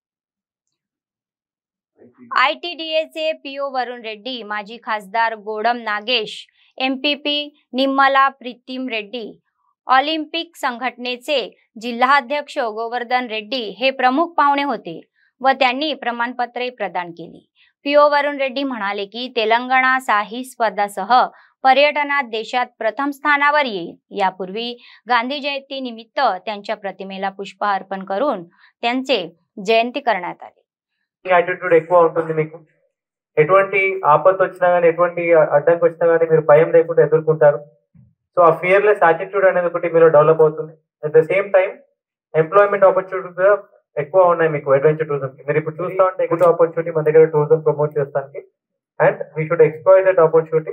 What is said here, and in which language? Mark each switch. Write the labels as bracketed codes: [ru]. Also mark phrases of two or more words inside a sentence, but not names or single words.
[mr] ITDAचे PO वरुण रेड्डी, माजी खासदार गोडम नागेश, MPP निम्मला प्रीतिम रेड्डी, ऑलिम्पिक संघटनेचे जिल्हाध्यक्ष गोवर्धन रेड्डी हे प्रमुख पाहुणे होते व त्यांनी प्रमाणपत्रे प्रदान केली। PO वरुण रेड्डी म्हणाले की तेलंगणा साही स्पर्धासह पर्यटनात देशात प्रथम स्थानावर येईल। यापूर्वी गांधी जयंती निमित्त त्यांच्या प्रतिमेला पुष्पहार अर्पण करून त्यांचे जयंती करण्यात आली। [te] యాటిట్యూడ్ ఎక్కువ ఉంటుంది మీకు ఎటువంటి ఆపద వచ్చినా గానీ ఎటువంటి అడ్డంకి వచ్చినా గానీ మీరు భయం లేకుండా ఎదుర్కొంటారు సో ఆ [en] fearless attitude [te] అనేది ఒకటి మీలో డెవలప్ అవుతుంది [en] at the same time employment opportunities [te] ఎక్కువ ఉన్నాయి మీకు [en] adventure tourism [te] కి మీరు ఇప్పుడు చూస్తా ఉంటే [en] good opportunity [te] మన దగ్గర [en] tourism promote [te] చేస్తానికి [en] and we should exploit that opportunity